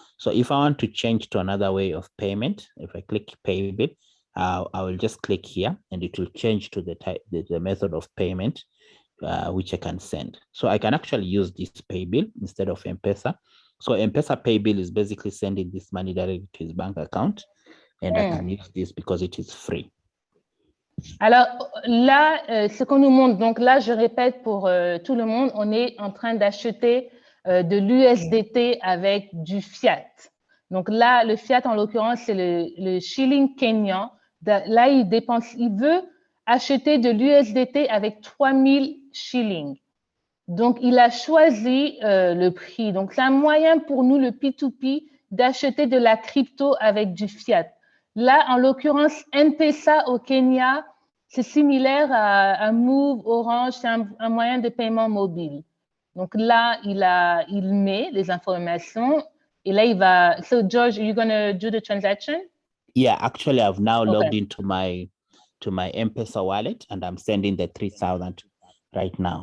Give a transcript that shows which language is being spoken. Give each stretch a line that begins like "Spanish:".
English: So if I want to change to another way of payment, if I click Pay Bill, I will just click here, and it will change to the method of payment which I can send. So I can actually use this Pay Bill instead of M-Pesa. So M-Pesa Pay Bill is basically sending this money directly to his bank account, and I can use this because it is free.
French: Alors là, ce qu'on nous montre, donc là, je répète pour tout le monde, on est en train d'acheter de l'USDT avec du fiat. Donc là, le fiat, en l'occurrence, c'est le shilling kenyan. Là, il veut acheter de l'USDT avec 3,000 shillings. Donc, il a choisi le prix. Donc, c'est un moyen pour nous, le P2P, d'acheter de la crypto avec du fiat. Là, en l'occurrence, M-Pesa au Kenya, c'est similaire à Move, Orange, c'est un moyen de paiement mobile. Donc là, il met les informations et là, il va...
English: So, George, are you going to do the transaction? Yeah, actually, I've now logged into my M-Pesa wallet and I'm sending the 3,000 right now.